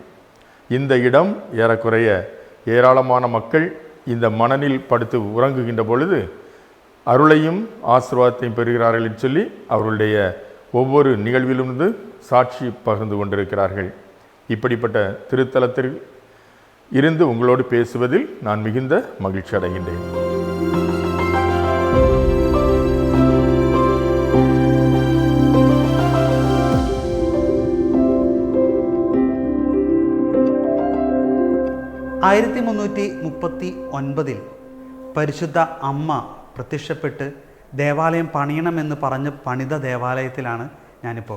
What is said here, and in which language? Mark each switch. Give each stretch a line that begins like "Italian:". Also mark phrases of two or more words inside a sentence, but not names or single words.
Tamil: இந்த இடம் ஏறக்குறைய ஏராளமான மக்கள் இந்த மணலில் படுத்து உறங்குகின்ற பொழுது அருளையும் ஆசீர்வாதத்தையும் பெறுகிறார்கள் என்று சொல்லி அவர்களுடைய ஒவ்வொரு நிகழ்விலிருந்து சாட்சி பகிர்ந்து கொண்டிருக்கிறார்கள். இப்படிப்பட்ட திருத்தலத்தில் இருந்து உங்களோடு பேசுவதில் நான் மிகுந்த மகிழ்ச்சி அடைகின்றேன்.
Malayalam: ആയിരത്തി 339 പരിശുദ്ധ അമ്മ പ്രത്യക്ഷപ്പെട്ട് ദേവാലയം പണിയണമെന്ന് പറഞ്ഞ് പണിത ദേവാലയത്തിലാണ് ഞാനിപ്പോൾ.